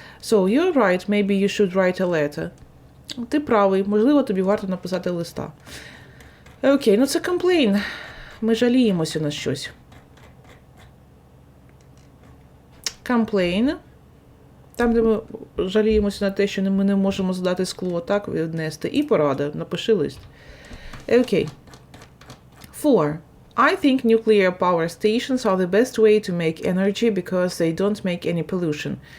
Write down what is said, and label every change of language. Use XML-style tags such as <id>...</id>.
<en>So, you're right, maybe you should write a letter.</en> <uk>Ти правий, можливо, тобі варто написати листа. Окей, ну це complain. Ми жаліємося на щось.</uk> <en>Complain.</en> <uk>Там, де ми жаліємося на те, що ми не можемо здати скло, так, віднести. І порада, напиши лист. Окей. 4.</uk> <en>I think nuclear power stations are the best way to make energy because they don't make any pollution.</en>